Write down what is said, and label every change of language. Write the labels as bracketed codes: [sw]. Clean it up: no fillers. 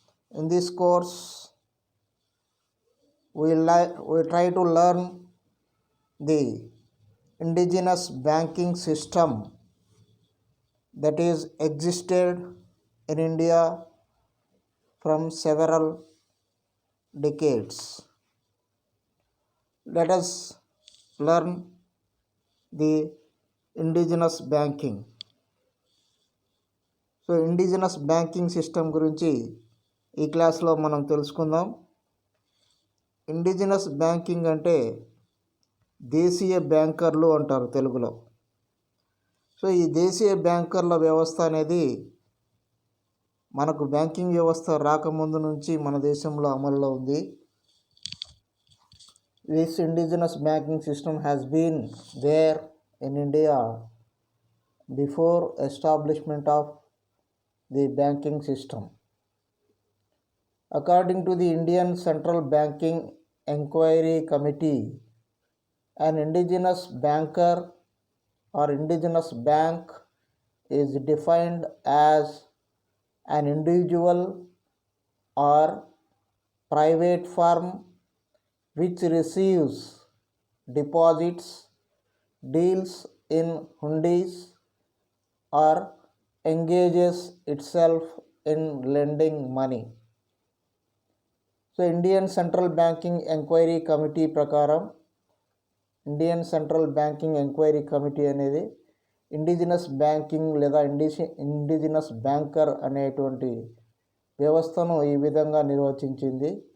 [en] In this course, we try to learn the indigenous banking system that is existed in India from several decades. Let us learn the indigenous banking. [te] So indigenous banking system గురించి ఈ క్లాస్లో మనం తెలుసుకుందాం. Indigenous banking అంటే దేశీయ బ్యాంకర్లు అంటారు తెలుగులో. So ఈ దేశీయ బ్యాంకర్ల వ్యవస్థ అనేది మనకు బ్యాంకింగ్ వ్యవస్థ రాకముందు నుంచి మన దేశంలో అమల్లో ఉంది. [en] This indigenous banking system has been there in India before establishment of the banking system. According to the Indian Central Banking Inquiry Committee, an indigenous banker or indigenous bank is defined as an individual or private firm which receives deposits, deals in hundis, or engages itself in lending money. [te] So Indian central banking enquiry committee ప్రకారం Indian central banking enquiry committee అనేది indigenous banking లేదా indigenous banker అనేటువంటి వ్యవస్థను ఈ విధంగా నిర్వచించింది.